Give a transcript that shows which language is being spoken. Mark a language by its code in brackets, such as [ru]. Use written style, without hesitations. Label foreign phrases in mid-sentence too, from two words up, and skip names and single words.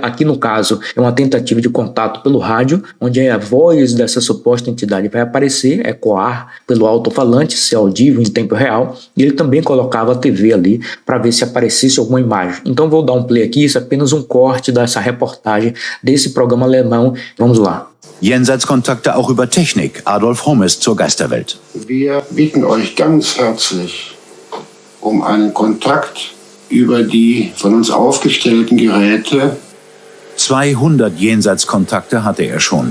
[pt] Aqui no caso é uma tentativa de contato pelo rádio, onde a voz dessa suposta entidade vai aparecer, ecoar pelo alto-falante, ser audível em tempo real, e ele também colocava a TV ali para ver se aparecesse alguma imagem. Então vou dar um play aqui, isso é apenas um corte dessa reportagem desse programa alemão. Vamos lá. [de] Jenseitskontakte auch über Technik. Adolf Hommes zur Geisterwelt. Wir bitten euch ganz herzlich um einen Kontakt über die von uns aufgestellten Geräte. 200 Jenseitskontakte hatte er schon.